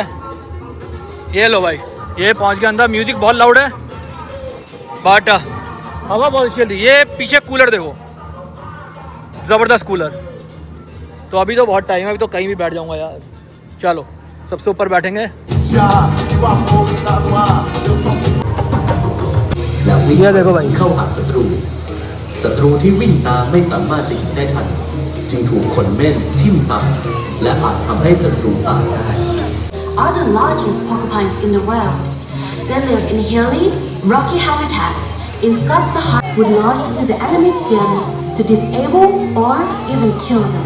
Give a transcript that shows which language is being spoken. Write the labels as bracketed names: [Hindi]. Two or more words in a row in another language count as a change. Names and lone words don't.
[Hindi] ये लो भाई, ये पहुंच गया अंदर। म्यूजिक बहुत लाउड है, बट हवा बहुत अच्छी चल रही है। ये पीछे कूलर देखो, ज़बरदस्त कूलर। तो अभी तो बहुत टाइम है, अभी तो कहीं भी बैठ जाऊंगा यार। चलो सबसे ऊपर बैठेंगे। [Thai] แล้ววิ่ง [Hindi] ये देखो भाई, [Thai] เข้าหาศัตรู ศัตรูที่วิ่งตามไม่สามารถจะยิงได้ทัน จึงถูกขนเม่นทิ่มตายและอาจทำให้ศัตรูตายได้ [English] Are the largest porcupines in the world. They live in hilly, rocky habitats in sub-Saharan would lodge into the enemy's skin to disable or even kill them.